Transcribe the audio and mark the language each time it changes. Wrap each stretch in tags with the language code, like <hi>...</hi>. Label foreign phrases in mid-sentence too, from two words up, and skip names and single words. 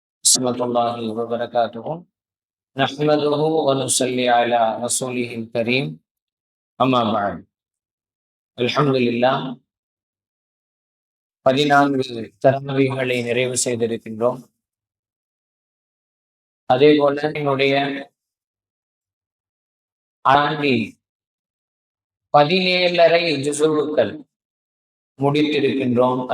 <ar>ورحمة الله وبركاته نحمده ونصلي على رسوله الكريم أما بعد الحمد لله</ar> <ta>14 தராவீகளை நிறைவு செய்திருக்கின்றோம். அதே போல என்னுடைய ஆண்டி 17.5 ஜுசுவுக்கள் முடித்திருக்கின்றோம்.</ta>